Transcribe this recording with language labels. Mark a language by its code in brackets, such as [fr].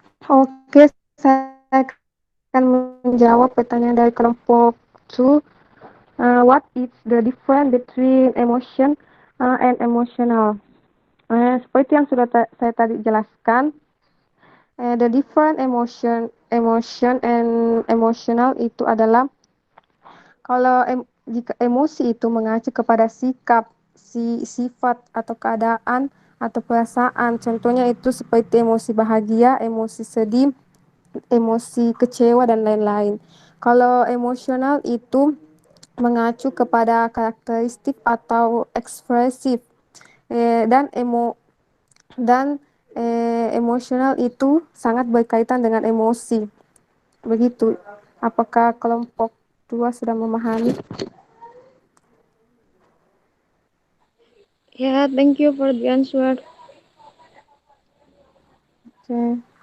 [id] Oke, saya akan menjawab pertanyaan dari kelompok 2. [en] What is the difference between emotion and emotional? [id] Seperti yang sudah saya tadi jelaskan, [en] the different emotion and emotional [id] itu adalah kalau jika emosi itu mengacu kepada sikap, sifat atau keadaan atau perasaan. Contohnya itu seperti emosi bahagia, emosi sedih, emosi kecewa dan lain-lain. Kalau emosional itu mengacu kepada karakteristik atau ekspresif, dan emosional itu sangat berkaitan dengan emosi. Begitu. Apakah kelompok 2 sudah memahami? [en] Yeah, thank you for the answer. Okay.